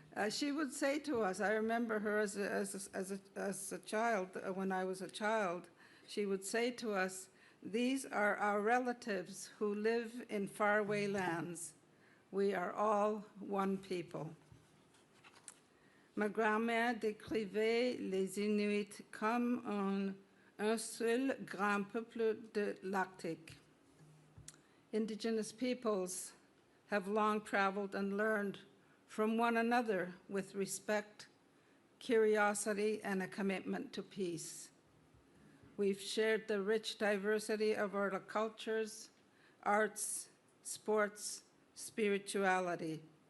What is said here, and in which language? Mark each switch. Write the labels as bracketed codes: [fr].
[en] She would say to us, I remember her as a child, when I was a child, she would say to us, "These are our relatives who live in faraway lands. We are all one people." [fr] Ma grand-mère décrivait les Inuits comme un seul grand peuple de l'Arctique. [en] Indigenous peoples have long traveled and learned from one another with respect, curiosity, and a commitment to peace. We've shared the rich diversity of our cultures, arts, sports, spirituality.